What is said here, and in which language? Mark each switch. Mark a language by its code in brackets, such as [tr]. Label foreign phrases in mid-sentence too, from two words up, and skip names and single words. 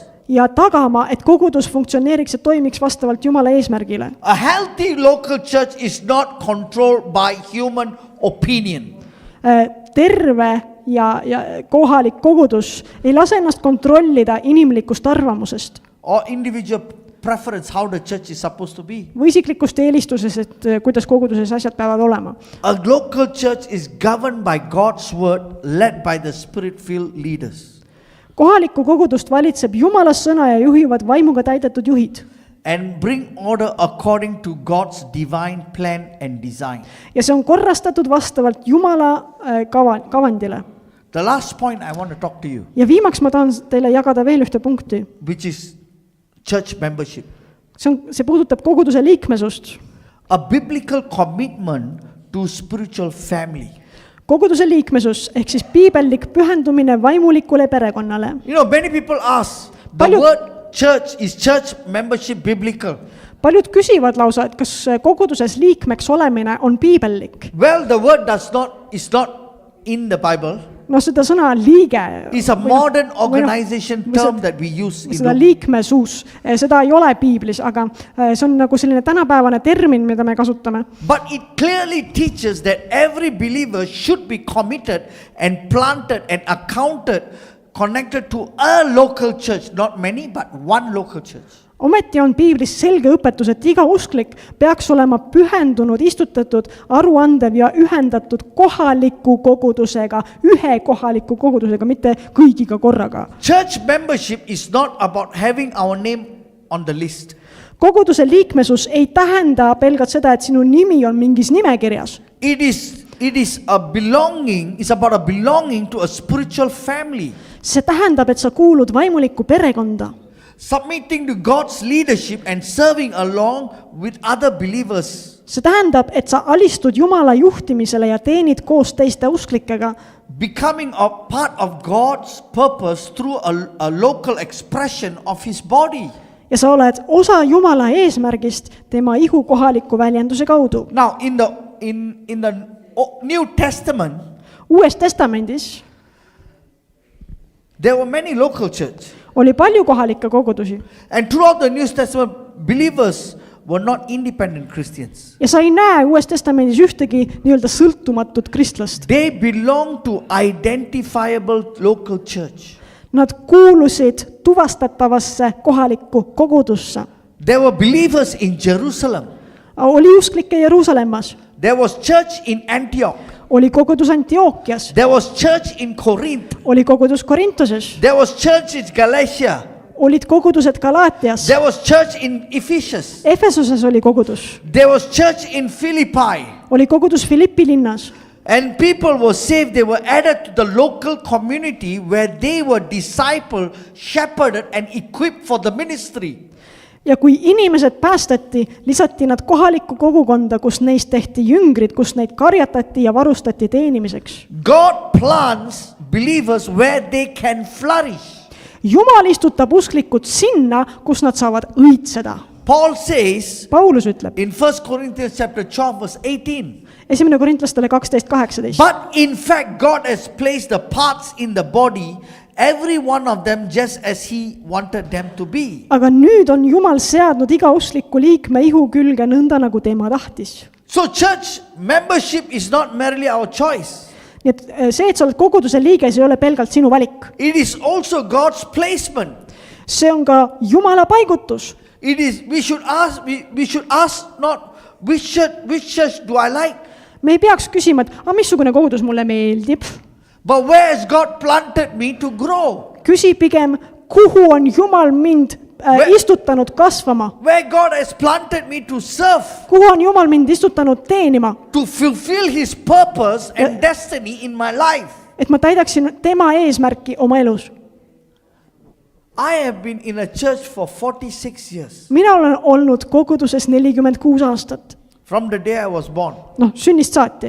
[et] Ja tagama, et kogudus funktsioneeriks ja toimiks vastavalt Jumala eesmärgile. [en] A healthy local church is not controlled by human opinion. [et] Terve ja kohalik kogudus ei lase ennast kontrollida inimlikust arvamusest. [en] Or individual preference how the church is supposed to be. [et] Või isiklikust eelistuses, et kuidas koguduses asjad peavad olema. [en] A local church is governed by God's word, led by the spirit-filled leaders. [et] Kohalikku kogudust valitseb Jumala sõna ja juhivad vaimuga täidetud juhid. [en] And bring order according to God's divine plan and design. [et] Ja see on korrastatud vastavalt Jumala kavandile. [en] The last point I want to talk to you, [et] Ja viimaks ma tahan teile jagada veel ühte punkti. [en] which is church membership. [et] See puudutab koguduse liikmesust. [en] A biblical commitment to spiritual family. [et] Koguduse liikmesus ehk siis piibellik pühendumine vaimulikule perekonnale. [en] You know, many people ask, the word church, is church membership biblical? [et] Paljud küsivad lausa, et kas koguduses liikmeks olemine on piibellik. [en] Well, the word is not in the Bible. [et] No seda sõna liige. [en] It's a modern organization term that we use. [et] Seda liikmesus, seda ei ole piiblis, aga see on nagu selline tänapäevane termin, mida me kasutame. [en] But it clearly teaches that every believer should be committed and planted and accounted, connected to a local church, not many, but one local church. [et] Ometi on piiblis selge õpetus, et iga usklik peaks olema pühendunud, istutatud, aruandev ja ühendatud kohaliku kogudusega, ühe kohaliku kogudusega, mitte kõigiga korraga. [en] Church membership is not about having our name on the list. [et] Koguduse liikmesus ei tähenda pelgalt seda, et sinu nimi on mingis nimekirjas. [en] It is a belonging, it's about a belonging to a spiritual family. [et] See tähendab, et sa kuulud vaimulikku perekonda. [en] Submitting to God's leadership and serving along with other believers. [et] See tähendab, et sa alistud Jumala juhtimisele ja teenid koos teiste usklikega. [en] Becoming a part of God's purpose through a local expression of His body. [et] Ja sa oled osa Jumala eesmärgist tema ihu kohaliku väljenduse kaudu. [en] Now in the New Testament, [et] Uues testamendis [en] there were many local churches. [et] Oli palju kohalikke kogudusi. [en] And throughout the New Testament, believers were not independent Christians. [et] Ja sa ei näe Uues testamendis ühtegi nii-öelda sõltumatut kristlast. [en] They belonged to identifiable local church. [et] Nad kuulusid tuvastatavasse kohalikku kogudusse. [en] There were believers in Jerusalem. [et] Oli usklikke Jeruusalemmas. [en] There was church in Antioch. [et] Oli kogudus Antiookias. [en] There was church in Corinth. [et] Oli kogudus Korintoses. [en] There was church in Galatia. [et] Olid kogudused Galaatias. [en] There was church in Ephesus. [et] Efesoses oli kogudus. [en] There was church in Philippi. [et] Oli kogudus Filippi linnas. [en] And people were saved. They were added to the local community where they were discipled, shepherded and equipped for the ministry. [et] Ja kui inimesed päästeti, lisati nad kohalikku kogukonda, kus neist tehti jüngrid, kus neid karjatati ja varustati teenimiseks. [en] God plants believers where they can flourish. [et] Jumal istutab usklikud sinna, kus nad saavad õitseda. [en] Paul says [et] Paulus ütleb [en] in 1 Corinthians chapter 12 verse 18. [et] 1. Korintlastele 12:18. [en] But in fact God has placed the parts in the body, every one of them just as He wanted them to be. [et] Aga nüüd on Jumal seadnud iga uskliku liikme ihu külge nõnda, nagu tema tahtis. [en] So church membership is not merely our choice. [et] Nii et see, et sa oled koguduse liige, see ei ole pelgalt sinu valik. [en] It is also God's placement. [et] See on ka Jumala paigutus. [en] It is, we should ask not which church do I like, [et] Me ei peaks küsima, et missugune kogudus mulle meeldib. [en] but where has God planted me to grow? [et] Küsi pigem, kuhu on Jumal mind istutanud kasvama, [en] where God has planted me to serve, [et] kuhu on Jumal mind istutanud teenima, [en] to fulfill His purpose and destiny in my life. [et] et ma täidaksin tema eesmärki oma elus. [en] I have been in a church for 46 years. [et] mina olen olnud koguduses 46 aastat. [en] From the day I was born, [et] Sünnist saati.